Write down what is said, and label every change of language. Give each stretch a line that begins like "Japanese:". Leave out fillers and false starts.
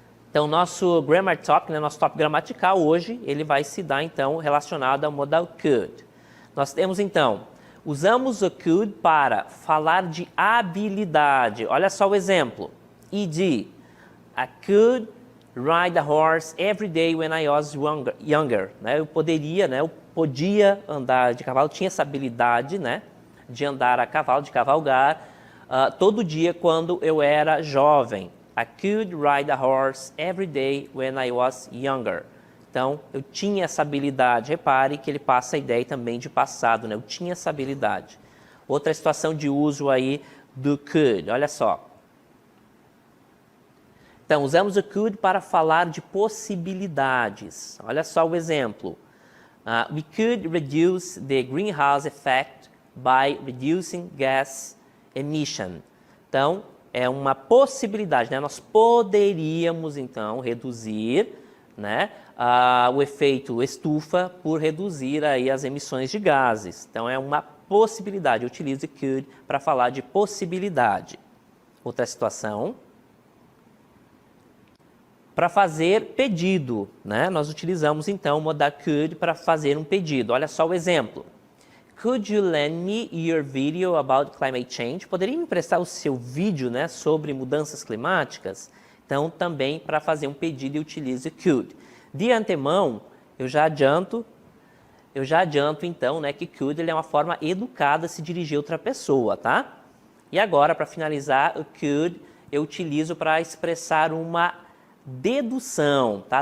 Portuguese: Então, nosso
English: grammar topic,
Portuguese: nosso tópico gramatical hoje, ele vai se dar, então, relacionado ao modal could. Nós temos, então, usamos o could para falar de habilidade. Olha só o exemplo.
English: E.g., I could ride a horse every day when I was younger.
Portuguese: Eu podia andar de cavalo, tinha essa habilidade, de andar a cavalo, de cavalgar, todo dia quando eu era jovem.
English: I could ride a horse every day when I was younger.
Portuguese: Então, eu tinha essa habilidade. Repare que ele passa a ideia também de passado, Eu tinha essa habilidade. Outra situação de uso aí do could, olha só. Então, usamos o could para falar de possibilidades. Olha só o exemplo.
English: We could reduce the greenhouse effect by reducing gas emission.
Portuguese: Então, é uma possibilidade, né? Nós poderíamos, então, reduzir, né, o efeito estufa por reduzir aí as emissões de gases. Então, é uma possibilidade. Eu utilizo could para falar de possibilidade. Outra situação. Para fazer pedido, né? Nós utilizamos, então, o modal could para fazer um pedido. Olha só o exemplo.
English: Could you lend me your video about climate change?
Portuguese: Poderia me emprestar o seu vídeo, né, sobre mudanças climáticas? Então, também para fazer um pedido, eu utilizo could. De antemão, eu já adianto então, né, que could ele é uma forma educada de se dirigir a outra pessoa, tá? E agora, para finalizar, o could eu utilizo para expressar uma dedução, tá?